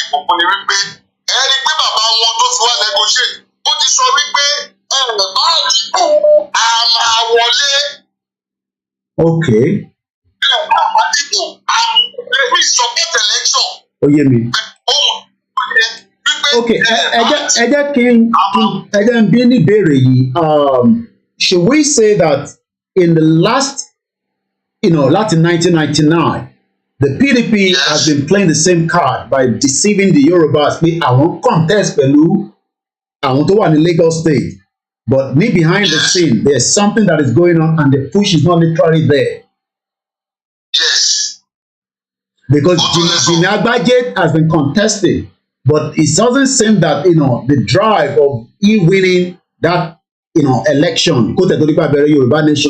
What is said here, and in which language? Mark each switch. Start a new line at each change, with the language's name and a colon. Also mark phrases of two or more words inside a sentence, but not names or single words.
Yoruba: fún ni wípé ẹni pé bàbá wọn tó ti wá negotiate ó ti sọ wípé bá àdìbò a máa wọlé. Okay.
English: Àdìbò we support election.
Yoruba: Ó yé mi. Okay, ẹ jẹ́ kí n bí ní ìbéèrè yìí.
English: Should we say that in the last, láti 1999, the PDP has been playing the same card by deceiving the Yorubas
Yoruba: pé àwọn
English: contest
Yoruba: pẹ̀lú àwọn tó wà ní Lagos State,
English: but behind the scene there's something that is going on and the push is not literally there. Yes. Because Jimmy Agbaje has been contesting, but it doesn't seem that the drive of winning that election, Yoruba nation.